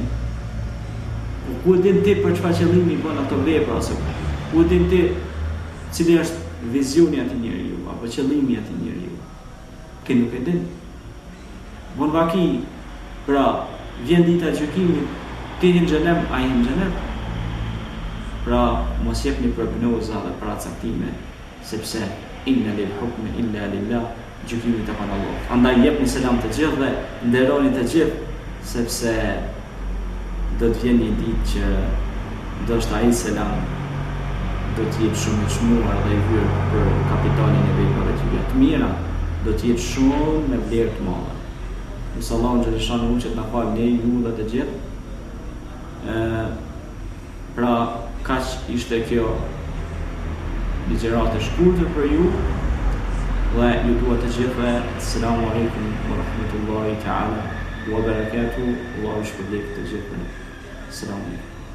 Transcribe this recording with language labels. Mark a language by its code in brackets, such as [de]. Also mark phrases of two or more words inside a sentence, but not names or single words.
[sq] Ku e din ti për çfarë qëllimi bën ato vepra, ose ku e din ti cili është vizioni i atij njeriu apo qëllimi i atij njeriu. Kë nuk e din. Von vaki, pra vjen dita e gjykimit, ti në xhenem, ai në xhenem. Pra mos jepni prognoza dhe paracaktime, sepse [ar] إن الحكم إلا لله, [sq] gjykimi të kanë Allah. Andaj jepni selam të gjithë dhe nderoni të gjithë, sepse do të vjen një ditë që do të ai selam do të jetë shumë i çmuar dhe i hyrë për kapitanin e veprave të mira, do të jetë shumë me vlerë të madhe. Nëse [ar] الله جل شأنه [sq] që të na falë ne ju dhe të gjithë. Pra kaq ishte kjo ligjëratë e shkurtër për ju. Dhe ju dua të gjithëve, [ar] السلام عليكم ورحمة الله تعالى وبركاته. [sq] Allahu shpërblet të gjithëve. [ar] السلام عليكم.